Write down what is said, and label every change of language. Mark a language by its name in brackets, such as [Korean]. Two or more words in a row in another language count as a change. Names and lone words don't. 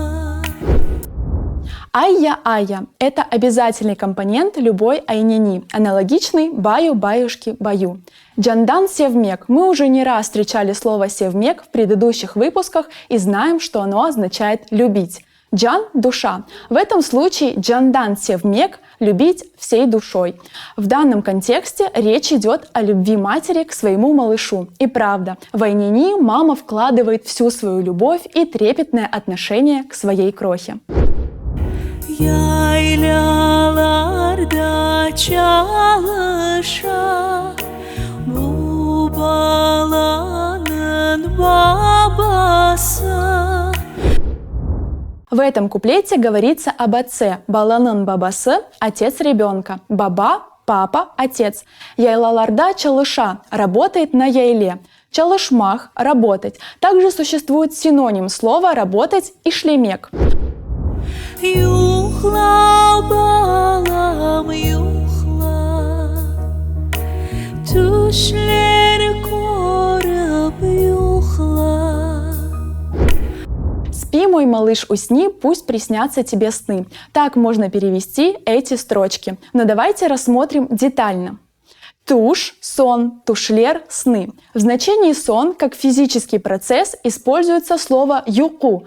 [Crimean Tatar] Айя-айя – [Russian] это обязательный компонент любой айнини, аналогичный баю, баюшки, баю. [Crimean Tatar] Джандан севмек. [Russian] Мы уже не раз встречали слово севмек в предыдущих выпусках и знаем, что оно означает «любить». Джан – душа. В этом случае [Crimean Tatar] джандан севмек – [Russian] любить всей душой. В данном контексте речь идет о любви матери к своему малышу. И правда, в айнини мама вкладывает всю свою любовь и трепетное отношение к своей крохе. [Crimean Tatar] Yaylalarda çalışa bu balanın babası. [Russian] В этом куплете говорится об отце. [Crimean Tatar] Баланын бабасы – [Russian] отец ребенка. Баба – папа, отец. [Crimean Tatar] Яйлаларда чалыша [Russian] – работает на яйле. Чалышмах – работать. Также существует синоним слова «работать» и шлемек. [Crimean Tatar] Yuhla balam yuhla, düşler korup yuhla. [Russian] «Спи, мой малыш, усни, пусть приснятся тебе сны». Так можно перевести эти строчки. Но давайте рассмотрим детально. Туш – сон, тушлер – сны. В значении сон, как физический процесс, используется слово юку.